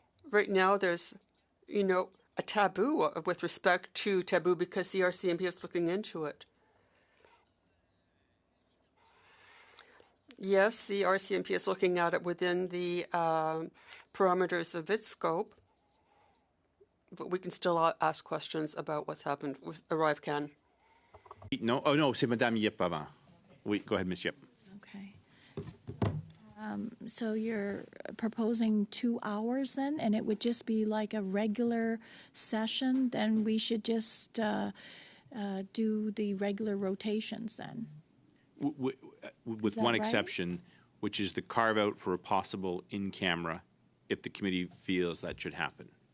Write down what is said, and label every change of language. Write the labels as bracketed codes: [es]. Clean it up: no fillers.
[en] Right now, there's, a taboo with respect to taboo because the RCMP is looking into it. Yes, the RCMP is looking at it within the parameters of its scope, but we can still ask questions about what's happened with ArriveCan. No, oh no, [fr] c'est Madame Yip avant. [en] Oui, go ahead, Ms. Yip. Okay. So you're proposing 2 hours then, and it would just be like a regular session? Then we should just do the regular rotations then? With that one right? exception, which is the carve out for a possible in-camera if the committee feels that should happen.